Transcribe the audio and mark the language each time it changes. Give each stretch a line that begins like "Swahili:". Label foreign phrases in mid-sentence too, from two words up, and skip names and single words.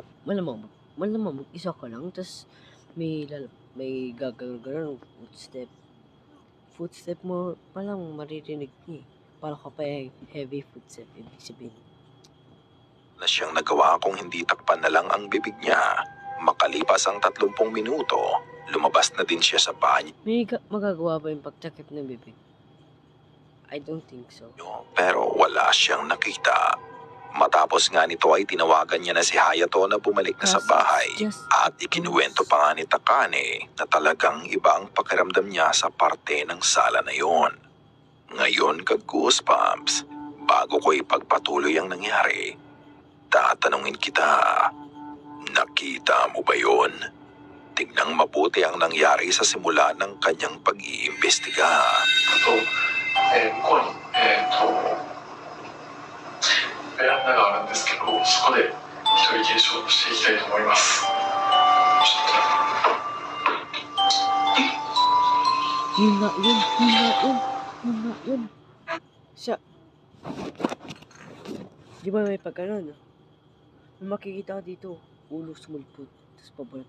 Filipino: Malamang mag-isa ka lang, tas may gagawin footstep mo palang maririnig niya. Parang ka pa
English: heavy footstep,
Filipino: ibig sabihin. Na siyang nagawa kung hindi takpan na lang ang bibig niya. Makalipas ang 30 minuto, lumabas na din siya sa banyo. May magagawa ba yung pagtakip ng bibig?
English: I don't think so.
Filipino: Pero wala siyang nakita. Matapos nga nito ay tinawagan niya na si Hayato na bumalik na sa bahay at ikinuwento pa nga ni Takane na talagang iba ang pakiramdam niya sa parte ng sala na yon. Ngayon ka-goosebumps, bago ko ipagpatuloy ang nangyari, tatanungin kita, nakita mo ba yon? Tignang mabuti ang nangyari sa simula ng kanyang pag-iimbestiga.
Japanese: ここにベランダがあるんですけど、そこで一人検証していきたいと思います。
Filipino: Yun nga yun. Siya. Di ba may pagkaroon? May makikita ka dito. Ulo sumulpot. Tapos pabalik.